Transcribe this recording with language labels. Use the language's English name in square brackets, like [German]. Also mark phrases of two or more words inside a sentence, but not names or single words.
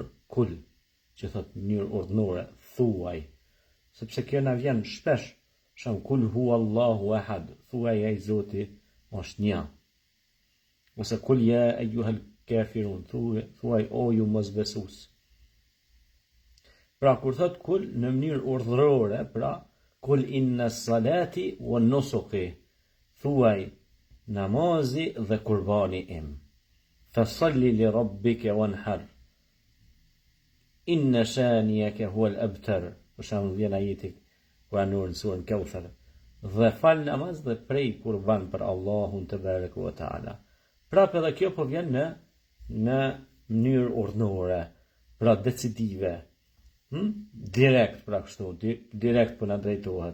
[Albanian] Kul, që thot në mënyrë urdhnore, thuaj, sepse kjo na vjen shpesh, shumë [Arabic] قل هو الله أحد, [Albanian] thuaj ai Zoti është një. Ose [Arabic] قل يا أيها الكافرون, [Albanian] thuaj o ju mosbesues. Pra kur thot kul në mënyrë urdhërore, pra [Arabic] قل إن صلاتي ونسكي, [Albanian] thuaj namazi dhe kurbani im. [Arabic] فصل لربك وانحر إن شانئك هو الأبتر. [Albanian] Për shembull vjen ajeti kuranor në surën Kauthar. Dhe fal namaz dhe prej kurban për Allahun te [Arabic] تبارك وتعالى. [Albanian] Prapë edhe kjo po vjen në mënyrë urdhërore, pra decisive. Direkt pra kështu, direkt po na drejtohet.